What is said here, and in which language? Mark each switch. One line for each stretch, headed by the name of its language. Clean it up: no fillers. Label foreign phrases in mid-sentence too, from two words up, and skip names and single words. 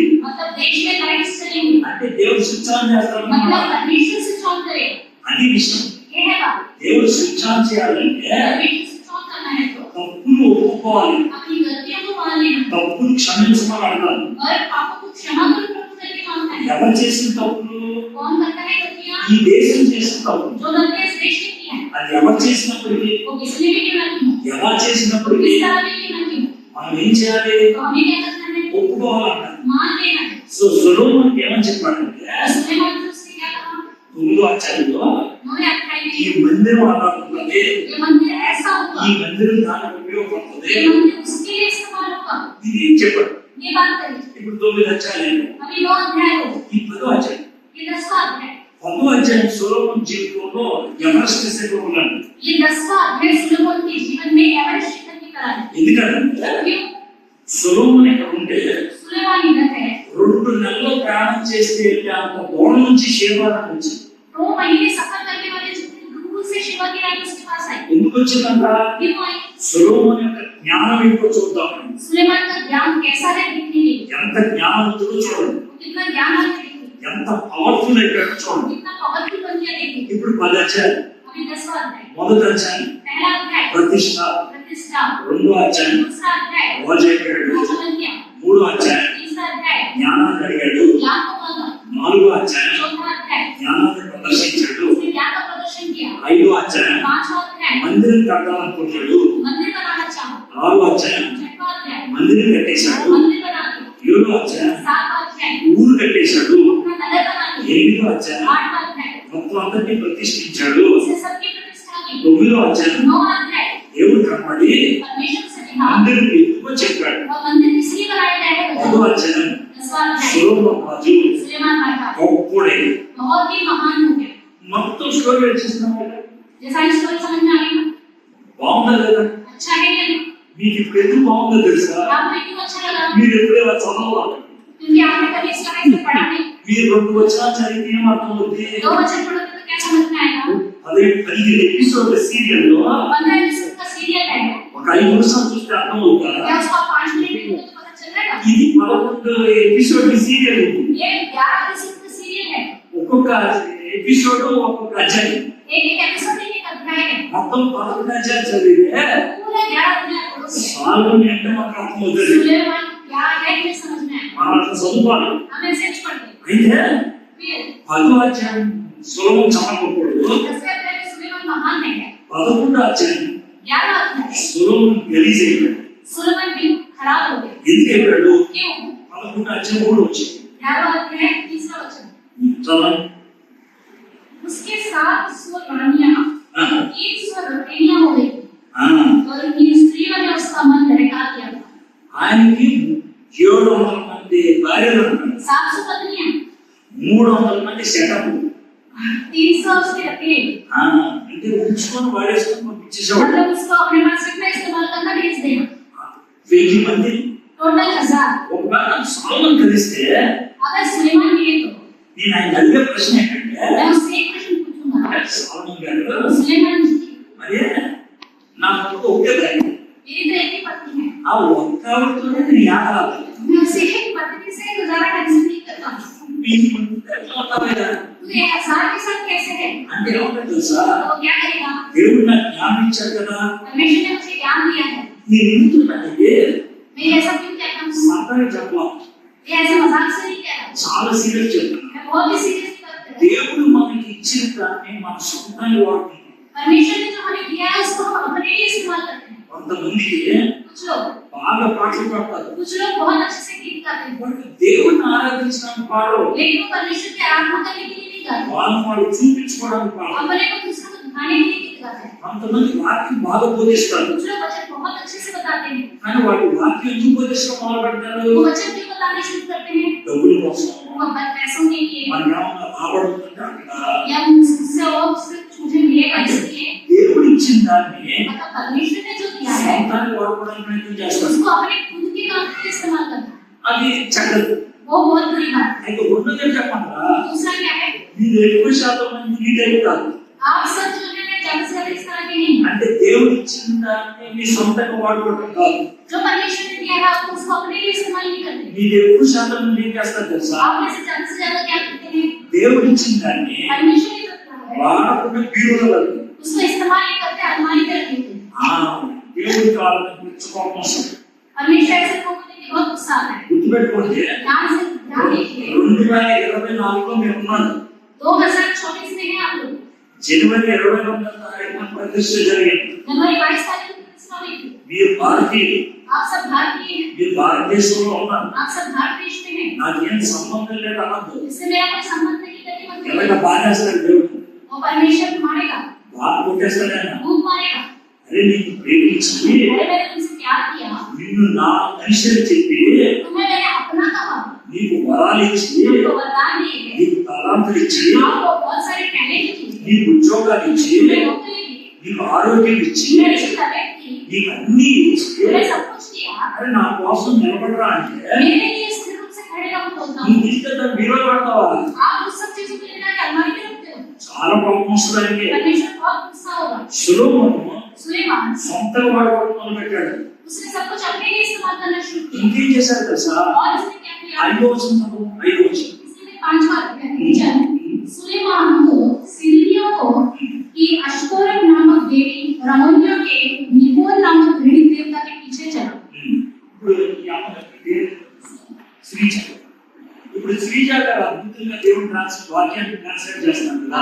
Hindi: मतलब देश में लाइट्स चलेंगी।
Telugu: అంటే దేవుడు
English: switch on
Telugu: చేస్తాడు.
Hindi: मतलब परमेश्वर
English: switch on
Hindi: करेगा।
Telugu: అది విషయం.
Hindi: ये है बात।
Telugu: దేవుడు
English: switch on
Telugu: చేయాలంటే
Hindi: परमेश्वर
English: switch on
Hindi: करना है तो
Telugu: తప్పులు ఒప్పుకోవాలి.
Hindi: अपनी गलतियों को मान लेना
Telugu: తప్పులు క్షమించమని అడగాలి.
Hindi: और पापों को क्षमा कर प्रभु करके मांगना है।
Telugu: ఎవరు చేసిన తప్పులు?
Hindi: कौन करता है गलतियां?
Telugu: ఈ దేశం చేసిన తప్పులు.
Hindi: जो गलतियां इस देश ने की हैं
Telugu: అది ఎవరు చేసినప్పటికీ,
Hindi: वो किसने भी क्यों ना की हो,
Telugu: ఎలా చేసినప్పటికీ
Hindi: किस तरह भी क्यों ना की हो,
Telugu: మనం ఏం చేయాలి?
Hindi: तो हमें क्या करना है?
Telugu: ఒప్పుకోవాలన్న.
Hindi: मान लेना है।
Telugu: సో సొలొమోనుకి ఏమని చెప్పాడంటే
Hindi: सुलेमान ने उससे क्या कहा?
Telugu: 9వ అధ్యాయంలో
Hindi: उन्होंने अध्याय
Telugu: ఈ
Hindi: में
Telugu: మందిరం అలా ఉంటుంది,
Hindi: ये मंदिर ऐसा होगा,
Telugu: ఈ మందిరం దానికి ఉపయోగపడుతుంది,
Hindi: ये मंदिर उसके लिए इस्तेमाल होगा।
Telugu: ఇది చెప్పాడు.
Hindi: ये बात करी।
Telugu: ఇప్పుడు 9 అధ్యాయాలు,
Hindi: अभी 9 अध्याय हो,
Telugu: ఈ 10వ అధ్యాయం.
Hindi: ये 10वां अध्याय।
Telugu: 10వ అధ్యాయం సొలొమోను జీవితంలో ఎవరెస్ట్ శిఖరం ఉన్నాడు.
Hindi: ये 10वां अध्याय सुलेमान के जीवन में एवरेस्ट शिखर की तरह है।
Telugu: ఎందుకంటే
Hindi: क्यों?
Telugu: సొలొమోను ఇక్కడ ఉంటే
Hindi: सुलेमान इधर है,
Telugu: 2 నెలలు ప్రయాణం చేస్తే అంత దూరం నుంచి శేవారానికి వచ్చింది.
Hindi: 2 महीने सफर करने वाले जितने दूर से शिवा की रानी उसके पास आई।
Telugu: ఎందుకు వచ్చిందంట?
Hindi: क्यों आई?
Telugu: సొలొమోను యొక్క జ్ఞానం ఏంటో చూద్దామని.
Hindi: सुलेमान का ज्ञान कैसा है देखने के लिए।
Telugu: ఎంత జ్ఞానవంతుడో చూడండి,
Hindi: कितना ज्ञान है देखिए,
Telugu: ఎంత పవర్ఫుల్ అయిపోయాడో చూడండి.
Hindi: कितना पावरफुल बन गया देखिए।
Telugu: ఇప్పుడు 10 అధ్యాయం.
Hindi: अभी 10वां अध्याय।
Telugu: మొదటి అధ్యాయం
Hindi: पहला अध्याय
Telugu: ప్రతిష్ట,
Hindi: प्रतिष्ठा,
Telugu: 2వ అధ్యాయం
Hindi: दूसरा अध्याय
Telugu: రాజు అయిపోయాడు,
Hindi: राजा बन गया,
Telugu: 3వ అధ్యాయం
Hindi: तीसरा अध्याय
Telugu: జ్ఞానాన్ని అడిగాడు,
Hindi: ज्ञान को मांगा,
Telugu: 4వ అధ్యాయం
Hindi: चौथा अध्याय
Telugu: జ్ఞానాన్ని ప్రదర్శించాడు,
Hindi: उसने ज्ञान का प्रदर्शन किया,
Telugu: 5వ అధ్యాయం
Hindi: 5वां अध्याय
Telugu: మందిరం కట్టాలనుకుంటాడు,
Hindi: मंदिर बनाना चाहा,
Telugu: 6వ అధ్యాయం
Hindi: 6वां अध्याय
Telugu: మందిరం కట్టేశాడు,
Hindi: मंदिर बना दिया,
Telugu: 7వ అధ్యాయం
Hindi: 7वां अध्याय
Telugu: ఊరు కట్టేశాడు,
Hindi: अपना नगर बना दिया,
Telugu: 8వ అధ్యాయం
Hindi: 8वां अध्याय
Telugu: మొత్తం అందరినీ ప్రతిష్ఠించాడు,
Hindi: उसे सबकी प्रतिष्ठा की,
Telugu: 9వ అధ్యాయం
Hindi: 9वां अध्याय
Telugu: దేవుడు కనబడి
Hindi: परमेश्वर से कहा
Telugu: అందరినీ ఎందుకో చెప్పాడు,
Hindi: और मंदिर इसलिए बनाया गया है
Telugu: 10వ అధ్యాయం
Hindi: 10वां अध्याय
Telugu: సొలొమోను రాజు
Hindi: सुलेमान राजा
Telugu: గొప్పడే.
Hindi: बहुत ही महान हो गया।
Telugu: మొత్తం స్టోరీ వచ్చేసినాం కదా,
Hindi: जैसा इस स्टोरी समझ में आ गई ना?
Telugu: బాగుందా లేదా?
Hindi: अच्छा है क्या नहीं?
Telugu: మీకు ఇప్పుడు ఎందుకు బాగుందో తెలుసా?
Hindi: आपको क्यों अच्छा लगा?
Telugu: మీరు ఎప్పుడైనా చదవాలి,
Hindi: क्योंकि आपने कभी इस तरह से पढ़ा नहीं।
Telugu: మీరు 2 వచనాలు చదివితే ఏమర్థం అవుతుంది?
Hindi: 2 वचन पढ़ोगे तो क्या समझ में आएगा?
Telugu: 15 ఎపిసోడ్ సీరియల్లో
Hindi: 15 एपिसोड का सीरियल है,
Telugu: ఒక 5 నిమిషాలు చూస్తే అర్థం అవుతా?
Hindi: क्या उसका 5 मिनट देखोगे तो पता चल जाएगा?
Telugu: ఇది 11
English: episode serial.
Hindi: ये 11 एपिसोड का सीरियल है,
Telugu: ఒక్కొక్క ఎపిసోడ్ ఒక్కొక్క అధ్యాయం,
Hindi: एक एक एपिसोड एक अध्याय है,
Telugu: మొత్తం 11 అధ్యాయాలు చదివితే
Hindi: पूरा 11 अध्याय पढ़ोगे
Telugu: సాల్మోన్ అంటే మనకు అర్థం అవుతుంది.
Hindi: सुलेमान क्या है ये समझ में आएगा।
Telugu: మనం అట్లా చదువుకోవాలి.
Hindi: हमें सेच पढ़ ले
Telugu: అయితే
Hindi: फिर
Telugu: 10వ అధ్యాయం సొలొమోను చాలా గొప్పవాడు,
Hindi: 10वें अध्याय में सुलेमान महान है,
Telugu: 11వ అధ్యాయం
Hindi: 11वां अध्याय
Telugu: సొలొమోను గలీజ్ అయిపోయాడు.
Hindi: सुलेमान भी खराब हो गए।
Telugu: ఎందుకు అయిపోయాడు?
Hindi: क्यों?
Telugu: 11వ అధ్యాయం 3 వచ్చింది.
Hindi: 11वां अध्याय 3रा वचन
Telugu: చదవండి.
Hindi: उसके 7 स्वर रानियां 1 स्वर रखैनियां हो गई और उनकी स्त्रियों ने उसका मन बहका दिया था।
Telugu: ఆయనకి 700 మంది భార్యలు ఉన్నారు.
Hindi: 700 पत्नियां
Telugu: 300 మంది సెటప్
Hindi: 300 उसके रखें,
Telugu: అంటే ఉంచుకొని వాడేసుకొని పంపించేసేవాడు.
Hindi: मतलब उसको अपने पास रखना, इस्तेमाल करना, भेज देना.
Telugu: 1000 మంది
Hindi: टोटल 1000.
Telugu: ఒకవేళ సొలొమోన్ కలిస్తే
Hindi: अगर सुलेमान मिले तो
Telugu: నేను ఆయన అడిగే ప్రశ్న ఏంటంటే,
Hindi: मैं उससे एक प्रश्न पूछूंगा.
Telugu: సొలొమోన్ గారు
Hindi: सुलेमान जी,
Telugu: మరి నాకు ఒకే భార్య,
Hindi: मेरी तो एक ही पत्नी है.
Telugu: ఆ ఒక్క ఆవిడతోనే నేను యాగలాలి.
Hindi: मैं उसे एक पत्नी से गुजारा कैसे नहीं करता. तू ये 1000 के साथ कैसे है?
Telugu: అంటే ఏమంటారు తెలుసా,
Hindi: तो क्या करेगा?
Telugu: దేవుడు నాకు జ్ఞానం ఇచ్చాడు కదా,
Hindi: परमेश्वर ने मुझे ज्ञान दिया है.
Telugu: నేను ఎందుకుంటానంటే
Hindi: मैं ऐसा क्यों कहता हूँ?
Telugu: సాధారణ చెప్పాలి,
Hindi: ये ऐसे मजाक से नहीं कह रहा.
Telugu: చాలా సీరియస్ చెప్తాను.
Hindi: मैं बहुत ही सीरियस बात कर रहा हूँ.
Telugu: దేవుడు మనకి ఇచ్చిన దాన్ని మన సొంతంగా వాడుతున్నాం.
Hindi: परमेश्वर ने जो हमें दिया है उसको हम अपने लिए इस्तेमाल करते हैं.
Telugu: కొంతమందికి
Hindi: कुछ लोग
Telugu: బాగా పాటలు పాడతారు,
Hindi: कुछ लोग बहुत अच्छे से गीत गाते हैं,
Telugu: వాళ్ళు దేవుడిని ఆరాధించడానికి పాడరు,
Hindi: लेकिन वो परमेश्वर की आराधना करने के लिए नहीं गाते.
Telugu: వాళ్ళు చూపించుకోవడానికి పాడరు.
Hindi: अपने को दूसरों को दिखाने के लिए गीत गाते हैं.
Telugu: కొంతమంది వాక్యం బాగా బోధిస్తారు,
Hindi: कुछ लोग वचन बहुत अच्छे से बताते हैं.
Telugu: కానీ వాళ్ళు వాక్యం ఎందుకు బోధించడం మొదలు పెడతారు?
Hindi: वो वचन क्यों बताने शुरू करते हैं?
Telugu: డబ్బుల కోసం,
Hindi: वो पैसों के लिए
Telugu: మనం ఏమన్నా లాభపడుతుంటే అక్కడ.
Hindi: या उससे और मुझे मिलेगा इसलिए.
Telugu: దేవుడు ఇచ్చిన దాన్ని
Hindi: मतलब परमेश्वर ने जो दिया है
Telugu: సొంతంగా వాడుకోవడానికి ప్రయత్నం చేస్తారు.
Hindi: उसको अपने खुद के काम के लिए इस्तेमाल करना,
Telugu: అది చెడ్డది.
Hindi: वो बहुत बुरी बात है.
Telugu: అయితే ఉన్నదే చెప్పమంటారా,
Hindi: दूसरा क्या है?
Telugu: మీరు ఎక్కువ శాతం మంది ఈ టైప్ కాదు.
Hindi: आप सब जो है ज्यादा से ज्यादा इस तरह के नहीं.
Telugu: అంటే దేవుడు ఇచ్చిన దాన్ని మీ సొంతంగా వాడుకోవడం కాదు.
Hindi: जो परमेश्वर ने दिया है आप उसको अपने लिए इस्तेमाल नहीं करते.
Telugu: మీరు ఎక్కువ శాతం మంది ఏం చేస్తారు తెలుసా,
Hindi: आप में से ज्यादा क्या करते हैं?
Telugu: దేవుడు ఇచ్చిన దాన్ని
Hindi: परमेश्वर ने जो दिया है
Telugu: వాడకుండా బీరులో పెడతారు.
Hindi: उसको इस्तेमाल नहीं करते, अलमारी में रख देते हैं.
Telugu: దేవుడికి వాళ్ళని మెచ్చుకోవడం వస్తుంది.
Hindi: परमेश्वर ऐसे लोगों को देख के बहुत गुस्सा आता है.
Telugu: గుర్తుపెట్టుకోండి,
Hindi: ध्यान से ध्यान दीजिए.
Telugu: 2024లో మీరు ఉన్నారు.
Hindi: 2024 में है आप लोग.
Telugu: జనవరి 22వ ప్రతిష్ఠ జరిగింది.
Hindi: जनवरी 22 तारीख को प्रतिष्ठा हुई थी.
Telugu: మీరు భారతీయులు,
Hindi: आप सब भारतीय हैं.
Telugu: మీరు భారతదేశంలో ఉన్నారు.
Hindi: आप सब भारत देश में हैं.
Telugu: నాకేం సంబంధం లేదు అన్నది.
Hindi: इससे मेरा कोई संबंध नहीं करने मत
Telugu: ఎలాగ
Hindi: करिए.
Telugu: బాధేస్తాడు దేవుడు,
Hindi: वो परमेश्वर मारेगा,
Telugu: బాధ కొట్టేస్తాడు ఆయన.
Hindi: भूख मारेगा.
Telugu: అరే నీకు ప్రేమించి
Hindi: अरे मैंने तुमसे प्यार किया,
Telugu: నిన్ను నా మనిషిని చెప్పి
Hindi: तुम्हें मैंने अपना कहा,
Telugu: నీకు వరాలు ఇచ్చి,
Hindi: तुमको वरदान दिए,
Telugu: నీకు తలాంతులు ఇచ్చి,
Hindi: आपको बहुत सारे टैलेंट दिए,
Telugu: నీకు ఉద్యోగాలు ఇచ్చి,
Hindi: तुम्हें नौकरी दी,
Telugu: నీకు ఆరోగ్యం ఇచ్చి,
Hindi: तुम्हें रिश्तेदारी की,
Telugu: నీకు అన్ని ఇచ్చి,
Hindi: तुम्हें सब कुछ दिया.
Telugu: అరే నా కోసం నిలబడరా అంటే
Hindi: मेरे लिए स्थिर रूप से खड़े रहो बोलता
Telugu: నీ
Hindi: हूँ.
Telugu: తీసుకెళ్తా బీరులో పెడతావా?
Hindi: आप उस सब चीजों को लेकर के अलमारी में रखते हो.
Telugu: చాలా కోపం వస్తుంది ఆయనకి.
Hindi: परमेश्वर बहुत गुस्सा होगा.
Telugu: సులోమోను
Hindi: सुलेमान
Telugu: సొంతంగా వాడుకోవడం మొదలు పెట్టాడు.
Hindi: उसने सब कुछ अपने लिए इस्तेमाल करना शुरू किया.
Telugu: ఇంకేం చేశాడు తెలుసా,
Hindi: और उसने क्या किया?
Telugu: 5వ వచనం, 5వ వచనం.
Hindi: इसने 5वां अध्याय भेजा. सुलेमान को सिरियों को की अश्तोरत नामक देवी और अमोनियों के निकोल नामक घृणित देवता के पीछे चला.
Telugu: ఇప్పుడు ఈ అమ్మగారికి శ్రీజ, ఇప్పుడు శ్రీజ గారు అద్భుతంగా దేవుని వాక్యాన్ని ట్రాన్స్లేట్ చేస్తున్నారు కదా.